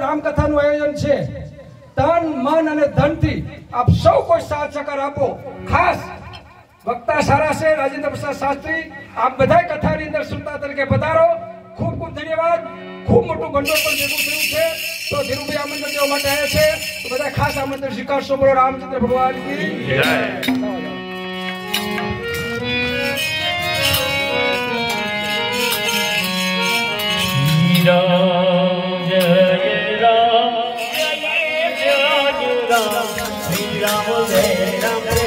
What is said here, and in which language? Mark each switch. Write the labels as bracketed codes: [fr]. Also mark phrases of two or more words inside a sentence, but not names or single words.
[gu] રામકથાનું આયોજન છે તન મન અને ધનથી આપ સૌ કોઈ સાથ સહકાર આપો ખાસ વક્તા સારા છે રાજેન્દ્ર પ્રસાદ શાસ્ત્રી આપ બધા કથાની અંદર શ્રોતા તરીકે પધારો ખૂબ ખૂબ ધન્યવાદ ખૂબ મોટું ભંડોળ પણ ભેગું થયું છે તો ધીરુભાઈ આમંત્રણ દેવા માટે આવ્યા છે તો બધા ખાસ આમંત્રણ સ્વીકારશો બોલો [hi] रामचंद्र भगवान की जय राम जय राम जय राम श्री राम जय राम